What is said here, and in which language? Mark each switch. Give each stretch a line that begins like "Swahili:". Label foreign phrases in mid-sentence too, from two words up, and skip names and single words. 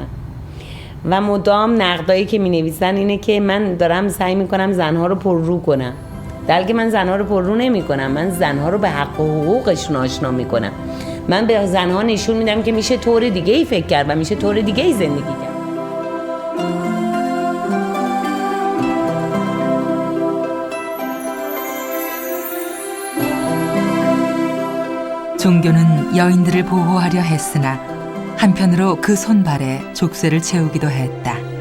Persian: و مدام نقدایی که می نویسن اینه که من دارم سعی میکنم زنها رو پررو کنم، در حالی که من زنها رو پررو نمی کنم. من زنها رو به حق و حقوقشون آشنا میکنم. من به زنها نشون میدم که میشه طور دیگه ای فکر کرد و میشه طور دیگه ای زندگی کرد.
Korean: 종교는 여인들을 보호하려 했으나 한편으로 그 손발에 족쇄를 채우기도 했다.